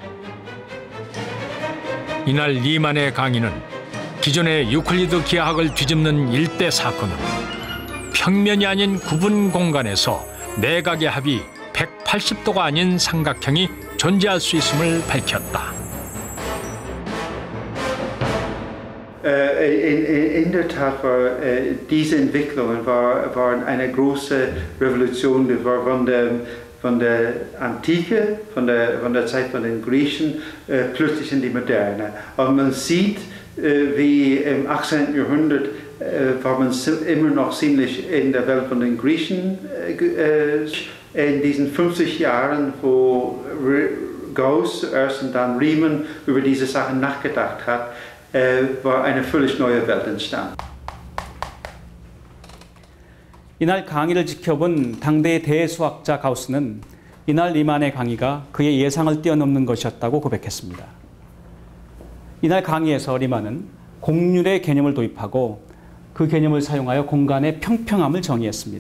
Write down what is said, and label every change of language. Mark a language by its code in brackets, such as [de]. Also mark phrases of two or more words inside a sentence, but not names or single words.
[ko] 이날 리만의 강의는 기존의 유클리드 기하학을 뒤집는 일대 사건으로 평면이 아닌 구분 공간에서 내각의 합이 180도가 아닌 삼각형이 존재할 수 있음을 밝혔다. [de] In der Tat war diese Entwicklungen waren eine große Revolution. Das war von der Antike, von der Zeit von den Griechen, plötzlich in die Moderne. Aber man sieht, wie im 18. Jahrhundert war man immer noch ziemlich in der Welt von den Griechen. In diesen 50 Jahren, wo Gauss zuerst und dann Riemann über diese Sachen nachgedacht hat, war eine völlig neue Welt entstanden. [ko] 이날 강의를 지켜본 당대의 대수학자 가우스는 이날 리만의 강의가 그의 예상을 뛰어넘는 것이었다고 고백했습니다. 이날 강의에서 리만은 공률의 개념을 도입하고 그 개념을 사용하여 공간의 평평함을 정의했습니다.